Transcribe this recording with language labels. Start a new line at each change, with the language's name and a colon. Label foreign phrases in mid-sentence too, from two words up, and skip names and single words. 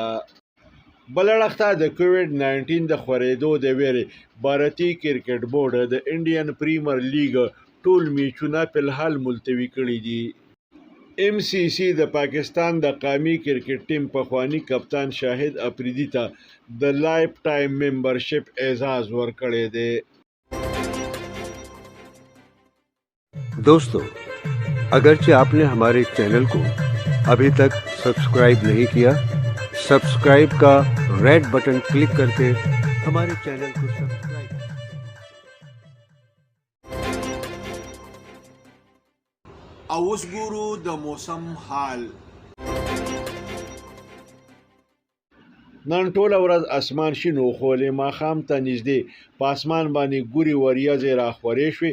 Pashto: بل اړخته د کووډ 19 د خورېدو د ویرې بھارتي کرکټ بورډ د انډین پریمیر لیګ ټول میچونه په الحال ملتوي کړي دي. ام سی سی د پاکستان د قومي کرکټ ټیم پخوانی کپتان شاهد افریدي ته د
English: life time membership
Pashto: اعزاز ورکړی دی.
Urdu: دوستوں، اگرچہ آپ نے ہمارے چینل کو ابھی تک سبسکرائب نہیں کیا، سبسکرائب کا
English: red button
Urdu: کلک کر کے ہمارے چینل کو سبسکرائب.
Pashto: او اوس ګورو د موسم حال. نن ټوله ورځ اسمان شین و خو له ماښام ته نږدې په اسمان باندې ګوري وریځې راخورې شوې.